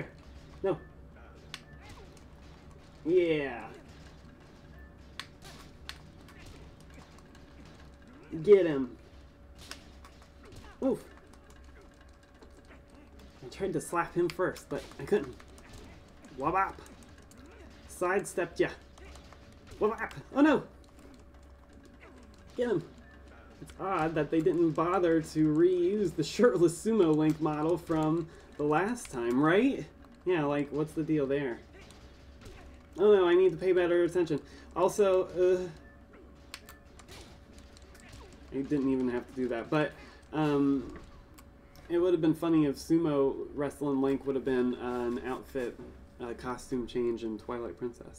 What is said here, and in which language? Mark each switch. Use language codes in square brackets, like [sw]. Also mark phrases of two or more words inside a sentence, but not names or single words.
[en] No. Yeah. Get him. Oof. I tried to slap him first, but I couldn't. Wabop. Sidestepped ya. Wabop. Oh no! Get him. It's odd that they didn't bother to reuse the shirtless sumo Link model from the last time, right? Yeah, like, what's the deal there? Oh no, I need to pay better attention. Also, I didn't even have to do that, but it would have been funny if sumo wrestling Link would have been an outfit costume change in Twilight Princess.